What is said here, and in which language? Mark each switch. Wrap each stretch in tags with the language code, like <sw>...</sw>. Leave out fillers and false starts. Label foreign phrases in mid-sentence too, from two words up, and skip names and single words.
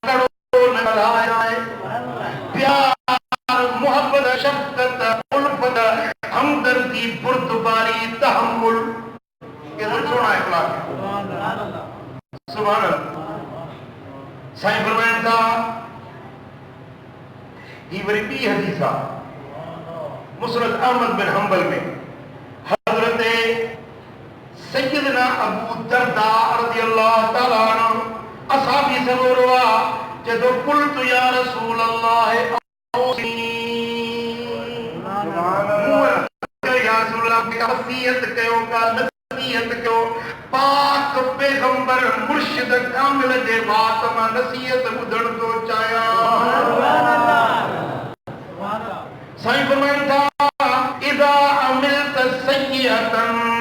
<sd>मोहब्बत शफ़क़त उल्फत हमदर्दी बुर्दबारी तहम्मुल केतिरो सोना इख़लाक़</sd> <ar>سبحان الله</ar> <sd>साईं फरमाइनि था ही वरी ॿी हदीस आहे मुस्नद अहमद बिन हंबल में हज़रत सय्यदना अबू दरदा</sd> <ar>رضي الله تعالى عنه</ar> <sd>असहाबी से रोवा जे तो</sd> <ar>قلت يا رسول الله</ar> <sd>पाक पैगंबर मुर्शिद कामिल जे बात मां नसीहत ॿुधण थो चाहियां साईं फरमाइनि था</sd> <ar>إذا عملت سيئة</ar>